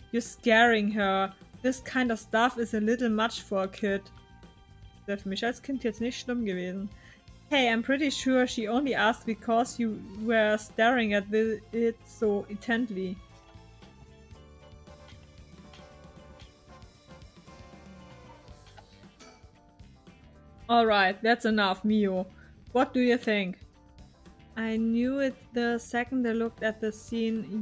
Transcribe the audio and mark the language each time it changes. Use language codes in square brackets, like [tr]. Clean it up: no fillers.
[en] You're scaring her. This kind of stuff is a little much for a kid. [de] Wäre für mich als Kind jetzt nicht schlimm gewesen. [en] Hey, I'm pretty sure she only asked because you were staring at it so intently. Alright, that's enough, Mio. What do you think? I knew it the second I looked at the scene.